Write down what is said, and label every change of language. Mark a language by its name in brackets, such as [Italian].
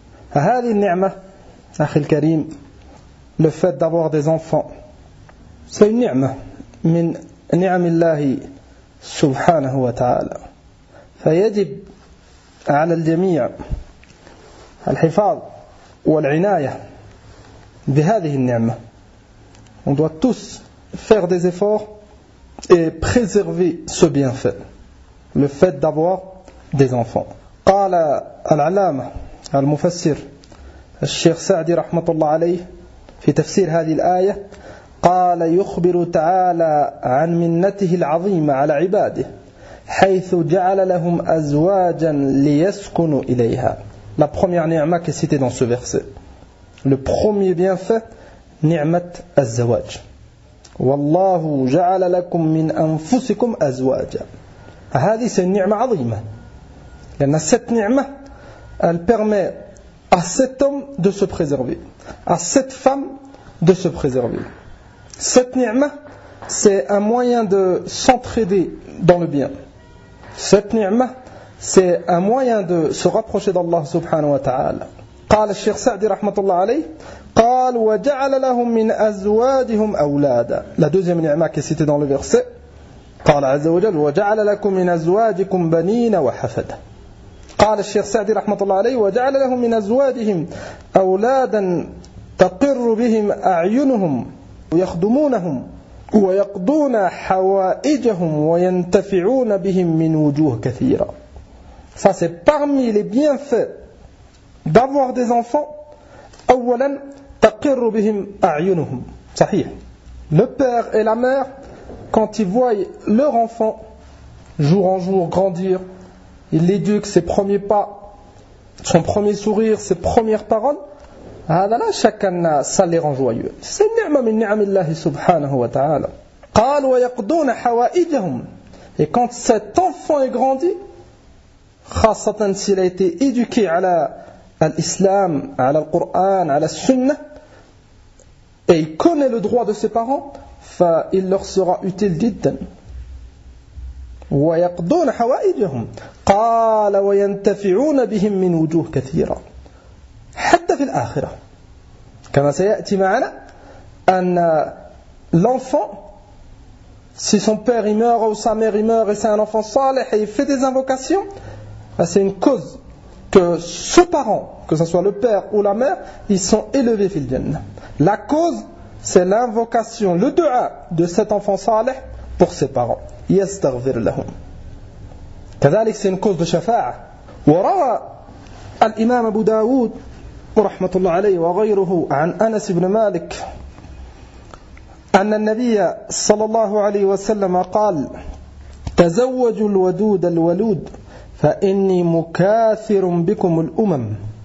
[Arabic] هذه النعمة أخي الكريم، [French] le fait d'avoir des enfants, c'est une [Arabic] نعمة من نعم الله سبحانه وتعالى. فيجب على الجميع الحفاظ والعناية بهذه النعمة. [French] On doit tous faire des efforts et préserver ce bienfait, le fait d'avoir des enfants. [Arabic] قال العلامة المفسر الشيخ سعدي رحمة الله عليه في تفسير هذه الآية قال: يخبر تعالى عن منته العظيمة على عباده حيث جعل لهم أزواجا ليسكنوا إليها. [French] La première نعمة qui est citée dans ce verset, le premier bienfait, [Arabic] نعمة الزواج. والله جعل لكم من أنفسكم أزواجا. هذه نعمة عظيمة، لأن [French] cette نعمة elle permet à cet homme de se préserver, à cette femme de se préserver. Cette ni'ma, c'est un moyen de s'entraider dans le bien. Cette ni'ma, c'est un moyen de se rapprocher d'Allah subhanahu wa ta'ala. [Arabic] قال الشيخ سعدي رحمة الله عليه قال وجعل لهم من أزواجهم أولادا. [French] La deuxième ni'ma qui est citée dans le verset, [Arabic] قال عز وجل وجعل لكم من أزواجكم بنين وحفدة. قال الشيخ سعدي رحمة الله عليه وجعل لهم من أزواجهم أولادا تقر بهم أعينهم يخدمونهم ويقضون حوائجهم وينتفعون بهم من وجوه كثيرة. [French] Ça c'est parmi les bienfaits d'avoir des enfants. [Arabic] أولا تقر بهم أعينهم. صحيح. [French] Le père et la mère, quand ils voient leur enfant jour en jour grandir, ils l'éduquent, ses premiers pas, son premier sourire, ses premières paroles, [Arabic] هذا لا شك أن سلّرهم جوايو. [French] C'est [Arabic] نعمة من نعم الله سبحانه وتعالى. قال ويقضون حوائجهم. [French] Et quand cet enfant est grandi, خاصة s'il a été éduqué à l'islam, à la Coran, à la Sunna, et il connaît le droit de ses parents, il leur sera utile جداً. [Arabic] ويقضون حوائجهم. قال وينتفعون بهم من وجوه كثيرة. حتى في الآخرة. كما سيأتي معنا أن [French] l'enfant, si son père il meurt ou sa mère il meurt et c'est un enfant صالح, il fait des invocations, c'est une cause que ce parent, que ce soit le père ou la mère, ils sont élevés fil djenne. La cause, c'est l'invocation, le dua de cet enfant صالح pour ses parents. [Arabic] يستغفر لهم. [French] كذلك c'est une cause de شفاعة. [Arabic] وروى الإمام أبو داود رحمة الله عليه وغيره عن أنس بن مالك أن النبي صلى الله عليه وسلم قال تزوجوا الودود الولود فإني مكاثر بكم الأمم.